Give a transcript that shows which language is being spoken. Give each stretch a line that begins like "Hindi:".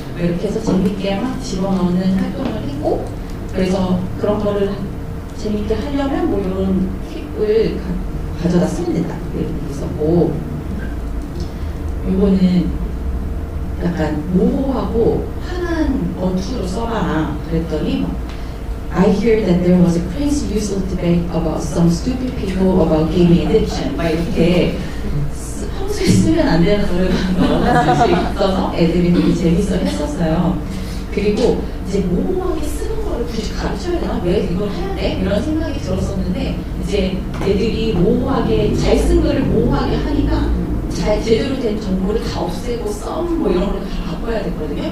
Korean: 이렇게 해서 재밌게 막 집어넣는 활동을 했고 그래서 그런 거를 재밌게 하려면 뭐 이런 팁을 가져다 쓰면 된다. 이렇게 있었고 이거는 약간 모호하고 화난 어투로 써봐라. 그랬더니
English: I hear that there was a crazy useless debate about some stupid people about gaming addiction.
Korean: 막 이렇게 평소에 쓰면 안 되는 노래가 쓸 수 있어서 애들이 되게 재밌어 했었어요. 그리고 이제 모호하게 쓰는 거를 굳이 가르쳐야 되나? 왜 이걸 해야 돼? 이런 생각이 들었었는데 이제 애들이 모호하게 잘 쓴 글을 모호하게 하니까 잘 제대로 된 정보를 다 없애고 썸 뭐 이런 걸 다 바꿔야 되거든요.